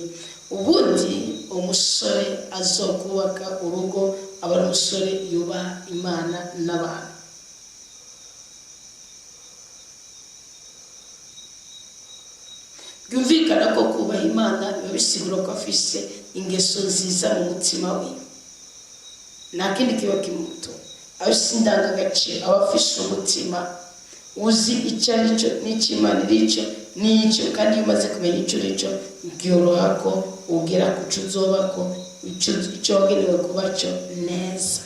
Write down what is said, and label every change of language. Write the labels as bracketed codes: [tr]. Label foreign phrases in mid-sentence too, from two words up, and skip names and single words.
[rn] Ubundi umusore azokubaka urugo aba ari umusore yubaha Imana n'abantu. Byumvikana ko kubaha Imana biba bisigura ko afise ingeso nziza mu mutima we, nta kindi kiba kimuto. Afise indangagaciro, aba afise umutima uzi icyo ari cyo n'icyo Imana iri cyo n'icyo, kandi iyo umaze kumenya icyo uri cyo byoroha ko ugera ku cyo uzoba ko icyo wagenewe kuba cyo neza.